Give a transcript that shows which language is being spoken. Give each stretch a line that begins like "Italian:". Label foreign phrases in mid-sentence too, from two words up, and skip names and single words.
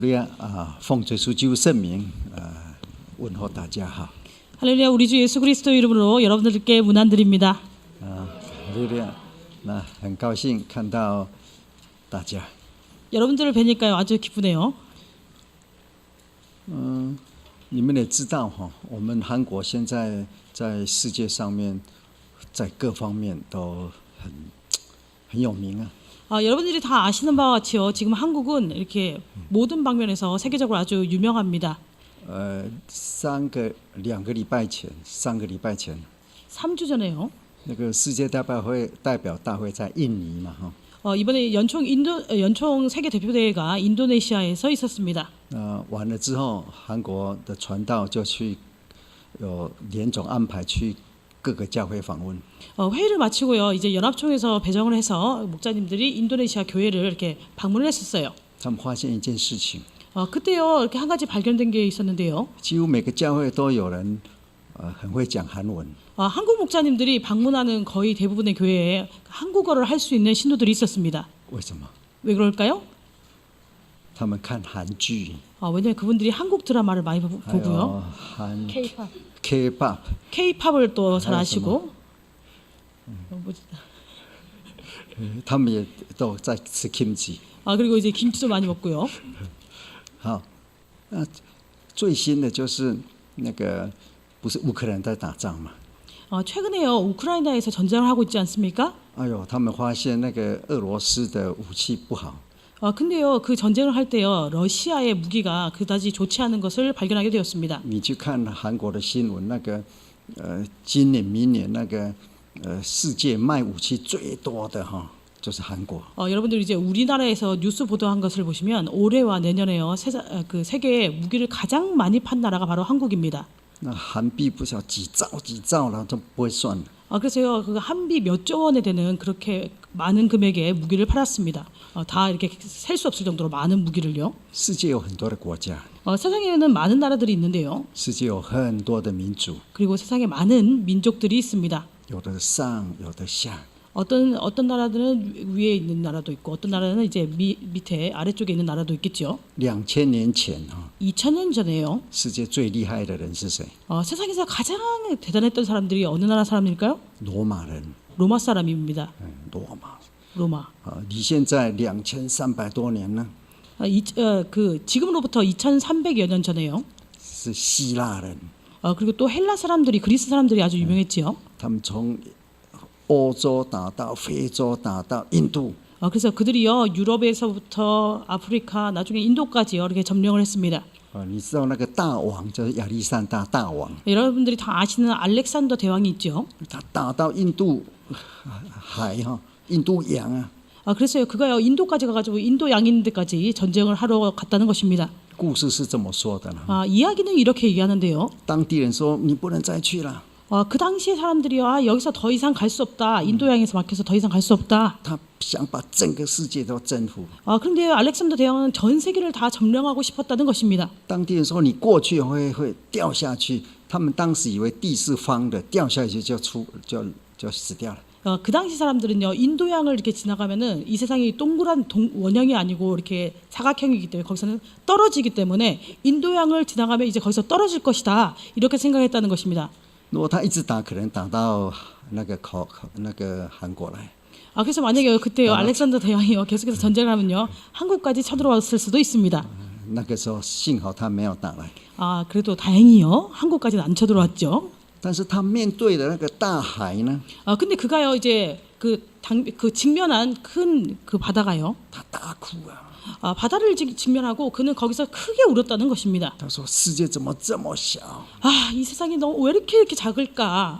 Chinese: 奉主耶稣基督圣名，问候大家好。
Korean: 할렐루야, 우리 주 예수 그리스도 이름으로 여러분들께 문안드립니다. 할렐루야，
Chinese: 那很高兴看到大家。
Korean: 여러분들을 뵈니까요 아주 기쁘네요.
Chinese: 你们也知道哈，我们韩国现在在世界上面，在各方面都很有名啊。
Korean: 여러분들이 다 아시는 바와 같이요. 지금 한국은 이렇게 모든 방면에서 세계적으로 아주 유명합니다.
Chinese: 2 个礼拜前，3个礼拜前，
Korean: 3주 전에요.
Chinese: 那个世界代表大会在印尼嘛哈。
Korean: 이번에 연총 세계 대표대회가 인도네시아에서 있었습니다.
Chinese: 完了之后，韩国的传道就有联总安排去各个教会访问。
Korean: 회의를 마치고요. 이제 연합총에서 배정을 해서 목사님들이 인도네시아 교회를 이렇게 방문을 했었어요.
Chinese: 他们发现一件事情，
Korean: 그때요 이렇게 한 가지 발견된 게 있었는데요.
Chinese: 几乎每个教会都有人很会讲韩文。
Korean: 한국 목사님들이 방문하는 거의 대부분의 교회에 한국어를 할 수 있는 신도들이 있었습니다.
Chinese: 为什么？
Korean: 왜 그럴까요?
Chinese: 他们看韩剧，
Korean: 왜냐하면 그분들이 한국 드라마를 많이
Chinese: 还
Korean: 보고요.
Chinese: 有韩 K-pop. K-pop，
Korean: K-팝을 또 잘 아시고.
Chinese: 他们也都在吃 kimchi。
Korean: 그리고 이제 김치도 많이 먹고요.
Chinese: 好，那最新的就是那个不是乌克兰在打仗嘛？
Korean: 최근에요 우크라이나에서 전쟁을 하고 있지 않습니까?
Chinese: 哎呦，他们发现那个俄罗斯的武器不好。
Korean: 근데요 그 전쟁을 할 때요 러시아의 무기가 그다지 좋지 않은 것을 발견하게 되었습니다.
Chinese: 你去看韩国的新闻，那个今年明年那个世界卖武器最多的哈，就是韩国。
Korean: 여러분들 이제 우리나라에서 뉴스 보도한 것을 보시면 올해와 내년에요 세계에 무기를 가장 많이 판 나라가 바로 한국입니다.
Chinese: 那韩币不晓得几兆了，都不会算。
Korean: 그래서요 그 한비 몇 조 원에 되는 그렇게 많은 금액의 무기를 팔았습니다. 다 이렇게 셀 수 없을 정도로 많은 무기를요.
Chinese: 世界有很多的国家，
Korean: 세상에는 많은 나라들이 있는데요.
Chinese: 世界有很多的民族，
Korean: 그리고 세상에 많은 민족들이 있습니다.
Chinese: 有的上，有的下。
Korean: 어떤 나라들은 위에 있는 나라도 있고 어떤 나라는 이제 밑에 아래쪽에 있는 나라도 있겠죠.
Chinese: 2000 年前哈，
Korean: 2000년 전에요.
Chinese: 世界最厉害的人是谁？
Korean: 세상에서 가장 대단했던 사람들이 어느 나라 사람일까요?
Chinese: 罗马人。
Korean: 로마 사람입니다.
Chinese: 罗马。
Korean: 로마.
Chinese: 离现在2300多年呢，
Korean: 지금으로부터 2300여 년 전에요.
Chinese: 是希腊人。
Korean: 그리고 또 헬라 사람들이 그리스 사람들이 아주 유명했지요.
Chinese: 他们从欧洲打到非洲，打到印度。
Korean: 그래서 그들이요 유럽에서부터 아프리카 나중에 인도까지요 이렇게 점령을 했습니다.
Chinese: 你知道那个大王就是亚历山大大王，
Korean: 여러분들이 다 아시는 알렉산더 대왕이 있죠.
Chinese: 他打到印度海哈，印度洋啊。
Korean: 그래서요 그가요 인도까지 가가지고 인도 양인들까지 전쟁을 하러 갔다는 것입니다.
Chinese: 故事是这么说的呢。
Korean: 이야기는 이렇게 얘기하는데요.
Chinese: 当地人说你不能再去了。
Korean: 그 당시에 사람들이요 여기서 더 이상 갈 수 없다. 인도양에서 막혀서 더 이상 갈 수 없다.
Chinese: 他想把整个世界都征服。
Korean: 그런데 알렉산더 대왕은 전 세계를 다 점령하고 싶었다는 것입니다.
Chinese: 当地人说你过去会掉下去，他们当时以为地是方的，掉下去就死掉了。
Korean: 그 당시 사람들은요 인도양을 이렇게 지나가면은 이 세상이 동그란 원형이 아니고 이렇게 사각형이기 때문에 거기서는 떨어지기 때문에 인도양을 지나가면 이제 거기서 떨어질 것이다 이렇게 생각했다는 것입니다.
Chinese: 如果他一直打，可能打到那个韩国来。
Korean: 그래서 만약에 그때요 알렉산더 대왕이요 계속해서 전쟁을 하면요 한국까지 쳐들어왔을 수도 있습니다.
Chinese: 那个时候幸好他没有打来。
Korean: 그래도 다행히요 한국까지는 안 쳐들어왔죠.
Chinese: 但是他面对的那个大海呢？
Korean: 근데 그가요 이제 그 직면한 큰 그 바다가요.
Chinese: 他大哭啊！
Korean: 바다를 직면하고 그는 거기서 크게 울었다는 것입니다.
Chinese: 他说：“世界怎么这么小？
Korean: 이 세상이 너무 왜 이렇게 작을까?